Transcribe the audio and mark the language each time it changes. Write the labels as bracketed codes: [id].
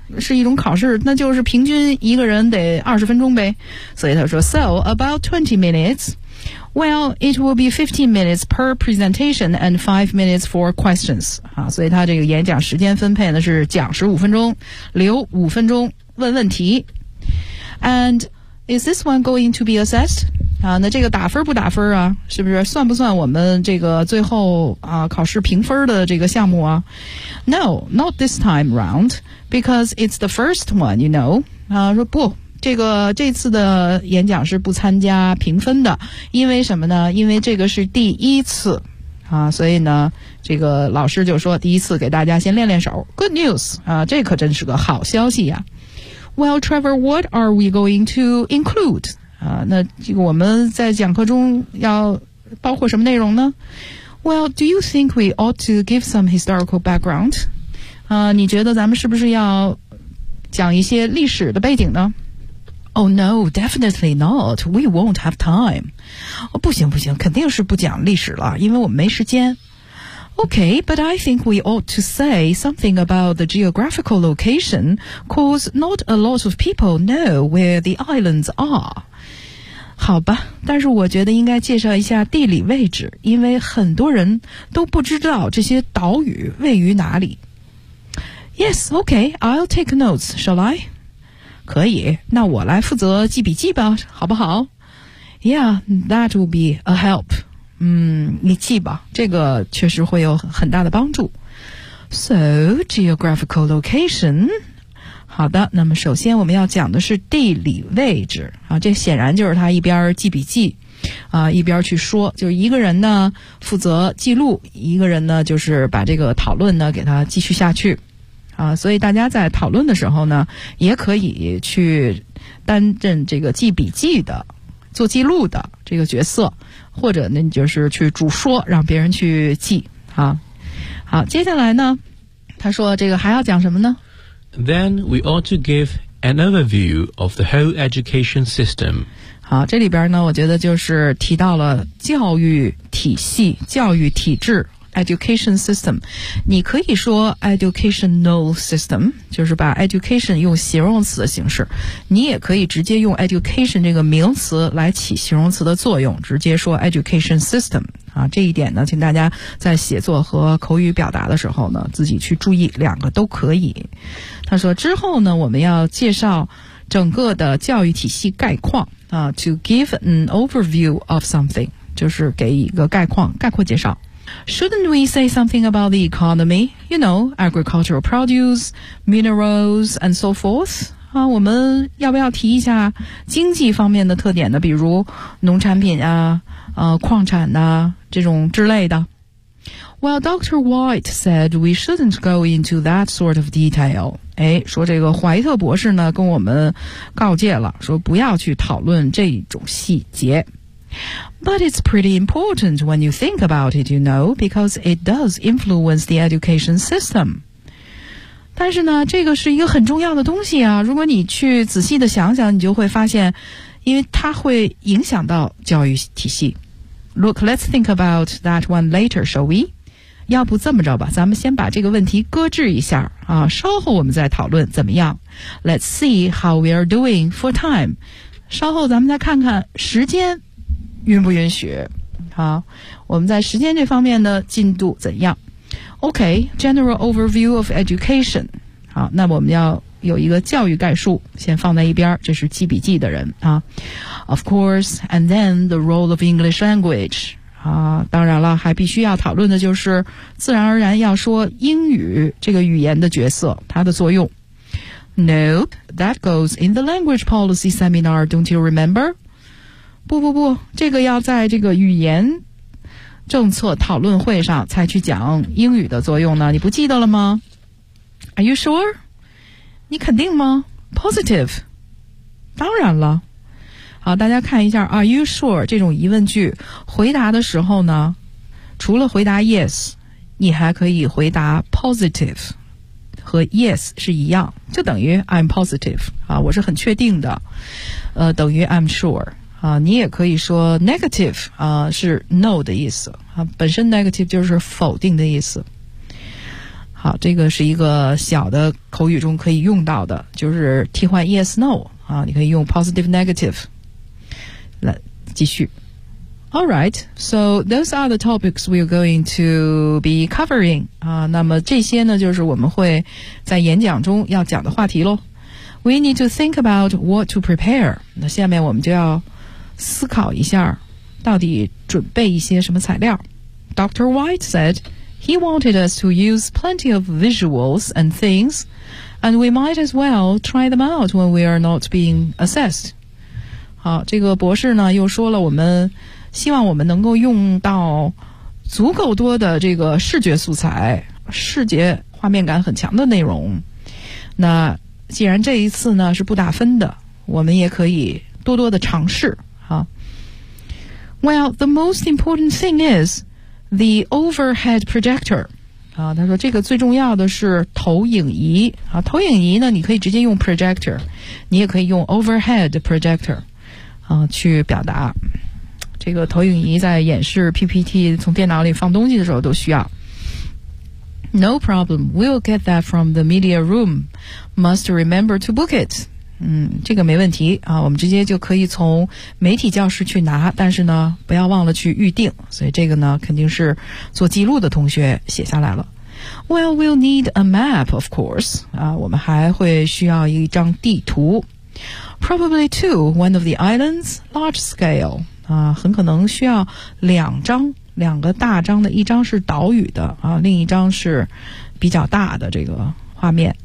[zh] 是一种考试，那就是平均一个人得20分钟呗。所以他说 [en] So about 20 minutes. Well, it will be 15 minutes per presentation and 5 minutes for questions. [zh] 啊，所以他这个演讲时间分配呢是讲15分钟，留5分钟问问题。 [en] And is this one going to be assessed? [zh] 啊，那这个打分不打分啊，是不是算不算我们这个最后啊考试评分的这个项目啊 ？ [en] No, not this time round, because it's the first one, you know. [zh] 啊，说不，这次的演讲是不参加评分的，因为什么呢？因为这个是第一次啊，所以呢，这个老师就说第一次给大家先练练手。 [en] Good news, [zh] 啊，这可真是个好消息呀。 [en] Well, Trevor, what are we going to include? [zh] 啊，那这个我们在讲课中要包括什么内容呢 ？ [en] Well, do you think we ought to give some historical background? [zh] 啊，你觉得咱们是不是要讲一些历史的背景呢 ？ [en] Oh no, definitely not. We won't have time. [zh] 哦，不行不行，肯定是不讲历史了，因为我们没时间。 [en] Okay, but I think we ought to say something about the geographical location, cause not a lot of people know where the islands are. [zh] 好吧，但是我觉得应该介绍一下地理位置，因为很多人都不知道这些岛屿位于哪里。 [en] Yes, okay, I'll take notes, shall I? [zh] 可以，那我来负责记笔记吧，好不好 ？ [en] Yeah, that will be a help. [zh] 嗯，你记吧，这个确实会有很大的帮助。 [en] So, geographical location... [zh] 好的，那么首先我们要讲的是地理位置啊，这显然就是他一边记笔记啊，一边去说，就是一个人呢负责记录，一个人呢就是把这个讨论呢给他继续下去啊，所以大家在讨论的时候呢也可以去担任这个记笔记的做记录的这个角色，或者呢就是去主说让别人去记啊。好，接下来呢他说这个还要讲什么呢？ [en] Then we ought to give an overview of the whole education system. [zh] 好，这里边呢，我觉得就是提到了教育体系、教育体制 education system. 你可以说 educational system, 就是把 education 用形容词的形式。你也可以直接用 education 这个名词来起形容词的作用，直接说 education system. 啊，这一点呢，请大家在写作和口语表达的时候呢，自己去注意，两个都可以。他说之后呢我们要介绍整个的教育体系概况啊 [en] to give an overview of something, [zh] 就是给一个概况概括介绍。 [en] Shouldn't we say something about the economy? You know, agricultural produce, minerals, and so forth? [zh] 啊，我们要不要提一下经济方面的特点呢，比如农产品啊矿产啊这种之类的。 [en] Well, Dr. White said we shouldn't go into that sort of detail. [zh] 哎，说这个怀特博士呢跟我们告诫了，说不要去讨论这种细节。 [en] But it's pretty important when you think about it, you know, because it does influence the education system. [zh] 但是呢，这个是一个很重要的东西啊，如果你去仔细的想想，你就会发现，因为它会影响到教育体系。 [en] Look, let's think about that one later, shall we? [zh] 要不这么着吧，咱们先把这个问题搁置一下啊，稍后我们再讨论怎么样。 [en] Let's see how we are doing for time. [zh] 稍后咱们再看看时间允不允许。好，我们在时间这方面的进度怎样 ？ [en] OK, general overview of education. [zh] 好，那么我们要有一个教育概述，先放在一边，这是记笔记的人啊。 [en] Of course, and then the role of English language. [zh] 啊，当然了，还必须要讨论的就是自然而然要说英语这个语言的角色，它的作用。 [en] Nope, that goes in the language policy seminar, don't you remember? [zh] 不不不，这个要在这个语言政策讨论会上才去讲英语的作用呢，你不记得了吗 ？ [en] Are you sure? [zh] 你肯定吗 ？Positive， 当然了。好，大家看一下 ， [en] Are you sure？ [zh] 这种疑问句回答的时候呢，除了回答 yes， 你还可以回答 positive， 和 yes 是一样，就等于 [en] I'm positive [zh] 啊，我是很确定的。等于 [en] I'm sure [zh] 啊，你也可以说 negative 啊，是 no 的意思啊，本身 negative 就是否定的意思。好，这个是一个小的口语中可以用到的，就是替换 yes no 啊，你可以用 positive negative 来继续。 [en] All right, so those are the topics we're going to be covering. [zh] 啊，那么这些呢，就是我们会在演讲中要讲的话题咯。 [en] We need to think about what to prepare. [zh] 那下面我们就要思考一下，到底准备一些什么材料。 [en] Dr. White said he wanted us to use plenty of visuals and things, and we might as well try them out when we are not being assessed. [zh] 好，这个博士呢，又说了我们希望我们能够用到足够多的这个视觉素材，视觉画面感很强的内容。那既然这一次呢是不打分的，我们也可以多多的尝试啊。 [en] Well, the most important thing is the overhead projector. [zh] 啊，他说这个最重要的是投影仪啊，投影仪呢你可以直接用 projector， 你也可以用 overhead projector 啊去表达。这个投影仪在演示 PPT 从电脑里放东西的时候都需要。 [en] No problem, we'll get that from the media room. Must remember to book it. [zh] 嗯，这个没问题啊，我们直接就可以从媒体教室去拿，但是呢，不要忘了去预定。所以这个呢，肯定是做记录的同学写下来了。 [en] Well, we'll need a map, of course. [zh] 啊，我们还会需要一张地图。 [en] Probably two, one of the islands, large scale. [zh] 啊，很可能需要两张，两个大张的，一张是岛屿的啊，另一张是比较大的这个画面。